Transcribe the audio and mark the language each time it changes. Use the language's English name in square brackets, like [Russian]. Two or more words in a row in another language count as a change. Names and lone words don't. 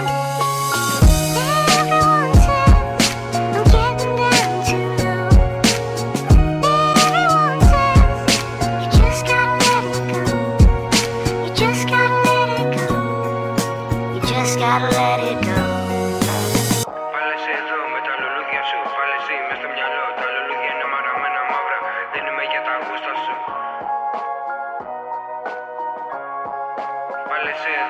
[English] Everyone says I'm getting down too low. Everyone says you just gotta let it go. You just gotta let it go. You just gotta let it go. [Greek] Πάλι εσύ εδώ με τα λουλούδια σου, πάλι εσύ μες στο μυαλό. Τα λουλούδια είναι μαραμένα μαύρα, δεν είμαι για τα γούστα σου. Πάλι εσύ